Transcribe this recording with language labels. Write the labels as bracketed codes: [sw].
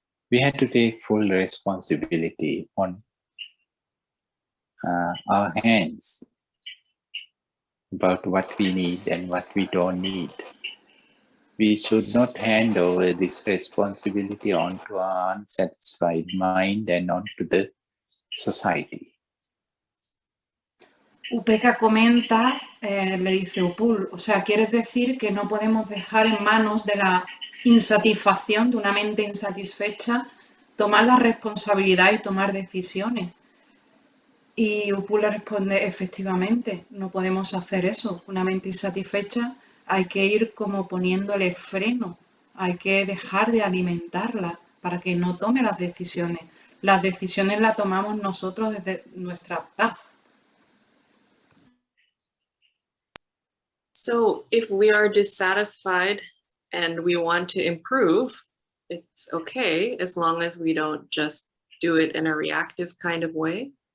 [en] We had to take full responsibility on our hands about what we need and what we don't need. We should not hand over this responsibility onto our unsatisfied mind and onto the society. [es] Upeka comenta, le dice Upul, o sea, ¿quieres decir que no podemos dejar en manos de la insatisfacción, de una mente insatisfecha, tomar la responsabilidad y tomar decisiones? Y Upul le responde, efectivamente, no podemos hacer eso. Una mente insatisfecha hay que ir como poniéndole freno, hay que dejar de alimentarla para que no tome las decisiones. Las decisiones las tomamos nosotros desde nuestra paz. [en] So if we are dissatisfied and we want to improve, it's okay as long as we don't just do it in a reactive kind of way.